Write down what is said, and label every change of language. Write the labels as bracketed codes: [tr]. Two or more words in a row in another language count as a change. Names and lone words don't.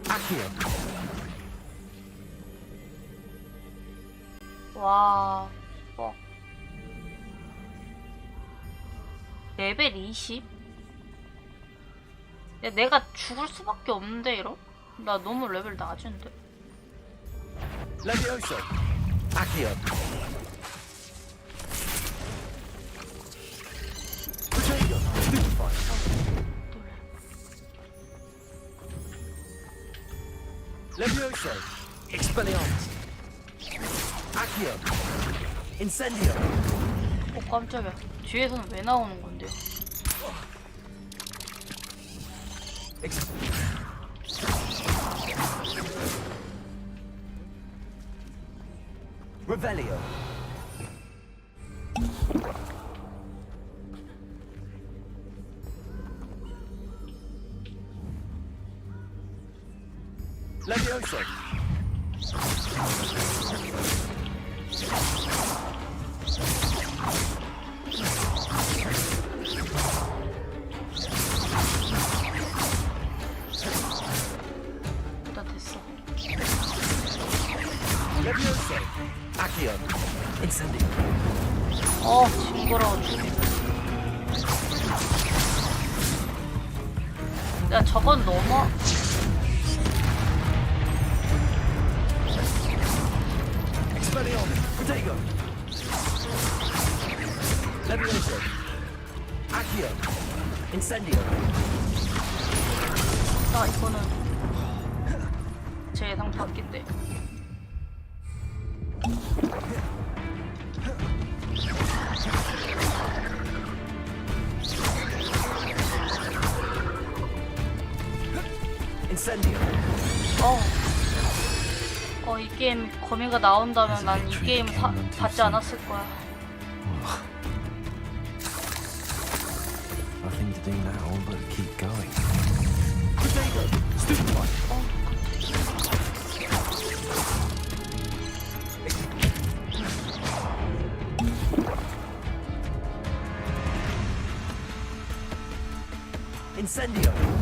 [ko] 와, 레벨 20? 야, 내가 죽을 수밖에 없는데, 이러? 나 너무 레벨 낮은데. [la] Levioso. Accio. Protego. Stupefy. Levioso. Expelliarmus. Accio. Incendio. [ko] 깜짝이야. 뒤에서는 왜 나오는 건데요? [la] Revelio. Levioso. [ko] 나 됐어. [la] Levioso. Accio. Incendio. [ko] 징그러워 죽겠네. 야, 저건 넘어. [la] Expelliarmus. Protego. Levioso. Accio. Incendio. [ko] 나 이거는 제 예상 밖인데. [la] Incendio. [ko] 이 게임 거미가 나온다면 난 이 게임 받지 않았을 거야. [en] Nothing to do now but keep going. [la] Incendio.